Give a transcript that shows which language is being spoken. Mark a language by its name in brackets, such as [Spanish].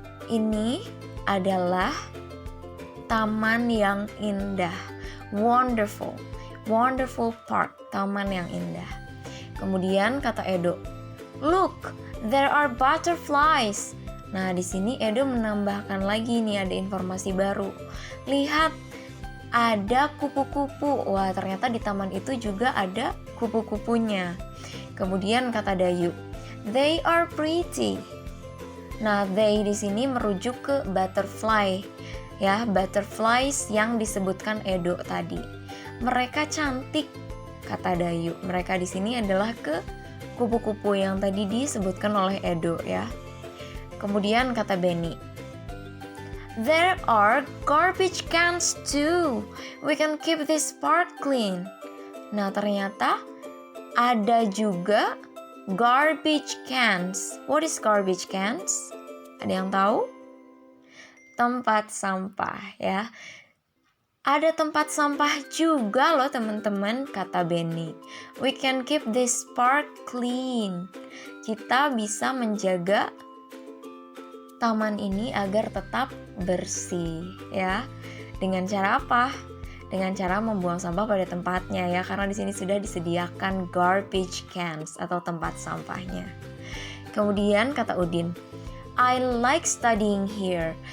[Indonesian] Ini adalah taman yang indah. [English] Wonderful. Wonderful park. [Indonesian] Taman yang indah. Kemudian kata Edo, [English] look, there are butterflies. [Indonesian] Nah, di sini Edo menambahkan lagi nih ada informasi baru. Lihat, ada kupu-kupu. Wah, ternyata di taman itu juga ada kupu-kupunya. Kemudian kata Dayu, [English] they are pretty. [Indonesian] Nah, they di sini merujuk ke butterfly, ya, butterflies yang disebutkan Edo tadi. Mereka cantik, kata Dayu. Mereka di sini adalah ke kupu-kupu yang tadi disebutkan oleh Edo, ya. Kemudian kata Beni, [English] there are garbage cans too. We can keep this park clean. [Indonesian] Nah, ternyata ada juga garbage cans. [English] What is garbage cans? [Indonesian] Ada yang tahu? Tempat sampah ya. Ada tempat sampah juga loh teman-teman, kata Benny. [English] We can keep this park clean. [Indonesian] Kita bisa menjaga taman ini agar tetap bersih ya. Dengan cara apa? Dengan cara membuang sampah pada tempatnya ya, karena di sini sudah disediakan garbage cans atau tempat sampahnya. Kemudian kata Udin, [English] I like studying here.